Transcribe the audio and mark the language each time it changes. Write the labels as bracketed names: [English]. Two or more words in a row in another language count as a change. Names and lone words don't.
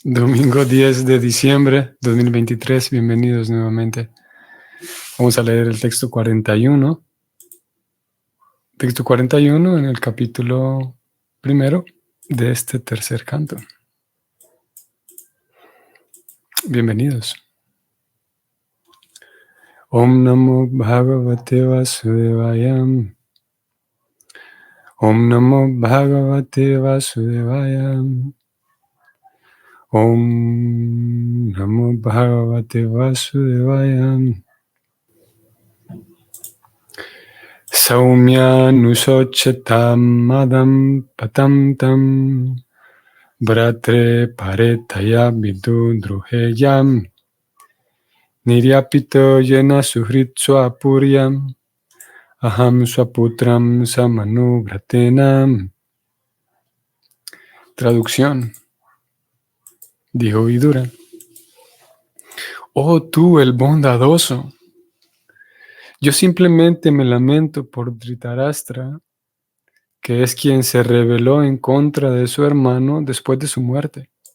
[Spanish] Domingo 10 de diciembre 2023, bienvenidos nuevamente. Vamos a leer el texto 41. Texto 41 en el capítulo primero de este tercer canto. Bienvenidos. [Sanskrit] Om Namo Bhagavate Vasudevaya. Om Namo Bhagavate Vasudevaya. Om Namo Bhagavate Vasudevaya. Saumya nusochatam madam patam tam bratre paretaya vidudruheyam niryapito yena suhrit swapuryam aham swaputram samanuvratenam. [Spanish] Traducción. Dijo Vidura: Oh tú el bondadoso, yo simplemente me lamento por Dhritarashtra, que es quien se rebeló en contra de su hermano después de su muerte.